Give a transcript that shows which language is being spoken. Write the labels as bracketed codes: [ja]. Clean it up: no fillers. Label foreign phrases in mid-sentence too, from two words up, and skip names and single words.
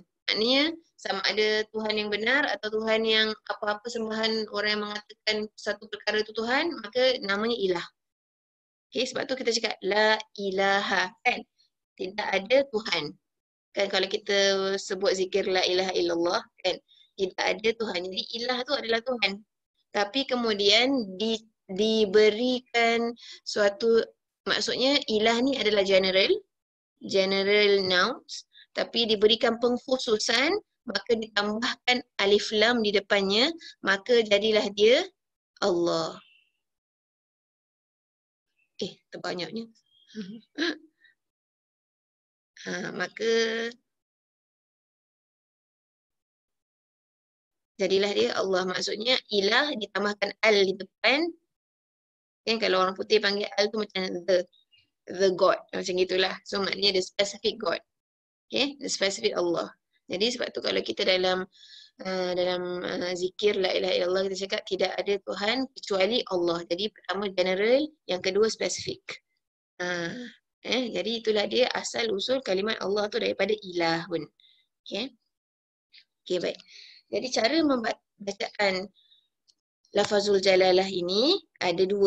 [ms] Maknanya sama ada Tuhan yang benar atau Tuhan yang apa-apa sembahan orang yang mengatakan satu perkara itu Tuhan, maka namanya ilah. Okay, sebab tu kita cakap [ar] لا إله, [ms] kan? Tidak ada Tuhan. Kan kalau kita sebut zikir [ar] لا إله إلا الله, [ms] kan? Tidak ada Tuhan. Jadi ilah tu adalah Tuhan. Tapi kemudian diberikan suatu, maksudnya ilah ni adalah [en] general nouns, [ms] tapi diberikan pengkhususan, maka ditambahkan alif lam di depannya, maka jadilah dia Allah. Terbanyaknya. Maka jadilah dia Allah. Maksudnya ilah ditambahkan al di depan. Kan kalau orang putih panggil al tu macam [en] the God. [ms] Macam gitulah. So maknanya [en] the specific God. Okay, the specific Allah. [ms] Jadi sebab tu kalau kita dalam zikir [ar] لا إله إلا الله [ms] kita cakap tidak ada Tuhan kecuali Allah. Jadi pertama general, yang kedua spesifik. Jadi itulah dia asal usul kalimat Allah tu daripada ilah pun. Okay. Okay, baik. Jadi cara membacaan [ar] لفظ الجلالة [ms] ini ada dua.